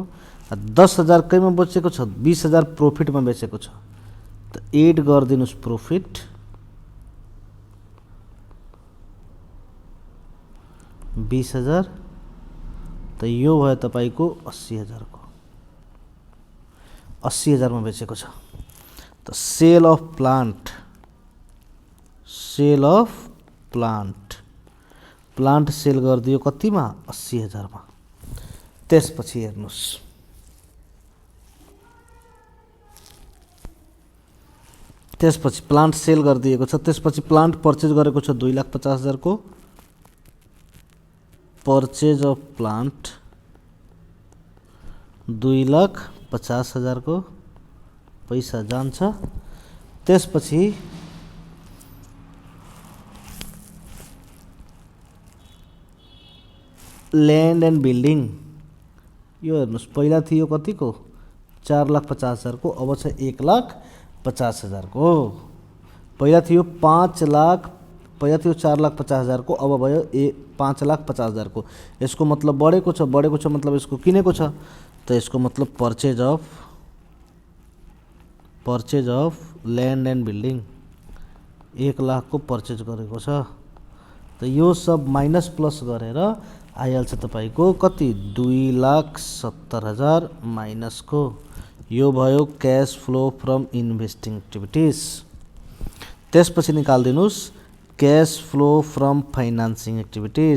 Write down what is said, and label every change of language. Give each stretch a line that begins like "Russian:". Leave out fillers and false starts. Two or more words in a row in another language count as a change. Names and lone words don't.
Nepali: 10,000 कैमा बचेको छ 20,000 प्रॉफिट में बेचेको छ, तो एड गरिदिनुस् प्रॉफिट 20,000। तो यो भयो तपाईको 80,000 को। 80,000 में बेचेको छ। तो
English: sell of plant, sell of plant, plant sell
Nepali: गरिदियो कतिमा 80,000 में। त्यसपछि हेर्नुस् त्यसपछि
English: plant sell
Nepali: गरिदिएको छ। त्यसपछि
English: plant purchase
Nepali: गरेको छ 2,50,000 को।
English: purchase of plant
Nepali: 2,50,000 को पैसा जान्छ। त्यसपछि
English: land and building
Nepali: यो हेर्नुस् पहिला थियो कति को 4,50,000 को, अब छ 1,50,000 को। पहिला थियो 5,00,000, पहिला थियो 4,50,000 को, अब भयो 5,50,000 को। यसको मतलब बढेको छ, बढेको छ मतलब यसको किनेको छ, तो यसको मतलब
English: purchase of land and building
Nepali: 1,00,000 को परचेज गरेको छ। तो यो सब
English: minus plus
Nepali: गरेर आइहाल्छ तपाईको कति 2,70,000 माइनस को। यो भयो
English: cash flow from investing activities.
Nepali: त्यसपछि निकाल्दिनुस्
English: cash flow from financing activities.